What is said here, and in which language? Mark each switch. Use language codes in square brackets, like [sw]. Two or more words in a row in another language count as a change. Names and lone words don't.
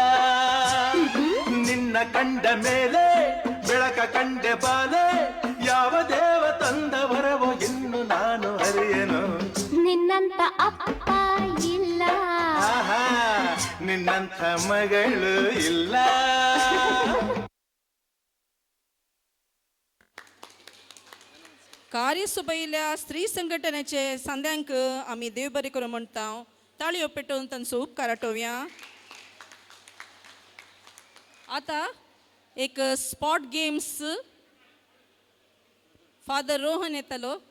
[kn] ನಿನ್ನ ಕಂಡ ಮೇಲೆ ಬೆಳಕ ಕಂಡೆ ಬಾಲೆ, ಯಾವ ದೇವ ತಂದ ವರವೋ ಇನ್ನು ನಾನು ಅರಿಯನು. ನಿನ್ನಂಥ ಅಪ್ಪ ಇಲ್ಲ, ಆಹಾ, ನಿನ್ನಂಥ ಮಗಳು ಇಲ್ಲ. [kok] कार्यसभेल्या स्त्री संघटनेचे सांद्यांक आम्ही देव बरें करूं म्हणटा. ताळयो पेटोवन तांचो उपकार आठोवया. आता एक [en] spot games [kok] फादर रोहन येतलो.